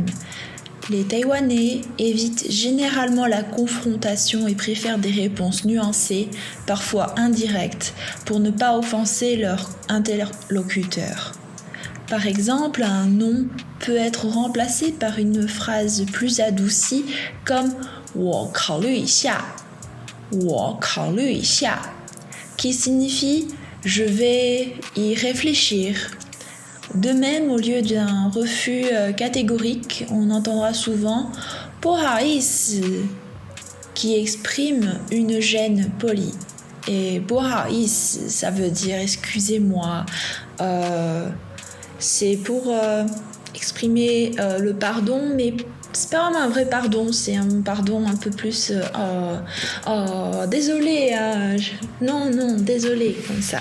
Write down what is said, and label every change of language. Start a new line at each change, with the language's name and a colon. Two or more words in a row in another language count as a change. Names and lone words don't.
French: Les Taïwanais évitent généralement la confrontation et préfèrent des réponses nuancées, parfois indirectes, pour ne pas offenser leur interlocuteur. Par exemple, un non peut être remplacé par une phrase plus adoucie comme «
Chinese: 我考虑一下»,
French: qui signifie « je vais y réfléchir ». De même, au lieu d'un refus catégorique, on entendra souvent «
Chinese: 不好意思»,
French: qui exprime une gêne polie.
Chinese: Et « 不好意思»,
French: ça veut dire « excusez-moi ». C'est pour exprimer le pardon, mais c'est pas vraiment un vrai pardon, c'est un pardon un peu plus désolé, non, désolé, comme ça.